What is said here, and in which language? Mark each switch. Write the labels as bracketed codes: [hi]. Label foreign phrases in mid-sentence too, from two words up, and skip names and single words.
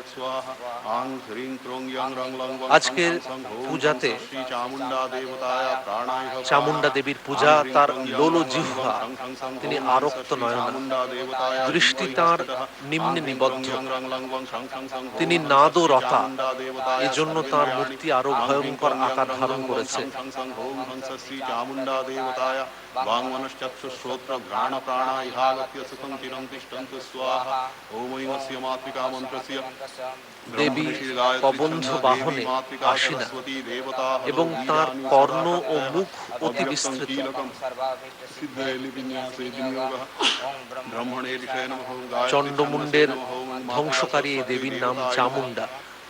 [bn] আজকের পূজাতে চামুণ্ডা দেবীর পূজা, তার লোল জিহ্বা, তিনি আরক্ত নয়না, দৃষ্টি তাঁর নিম্নে নিবদ্ধ, তিনি নাদরতা, এজন্য তাঁর মূর্তি আরো ভয়ঙ্কর আকার ধারণ করেছে। [sa] वाङ्मनश्चक्षुश्रोत्र घ्राण प्राणा इहागत्य सुखं चिरं तिष्ठन्तु स्वाहा। ओम ऐमस्य मातृका मन्त्रस्य [bn] দেবী কবন্ধ বাহনে আসীনা এবং তার কর্ণ ও মুখ অতি বিস্তৃত। চণ্ডমুণ্ডের ধ্বংসকারী এই দেবীর নাম চামুণ্ডা।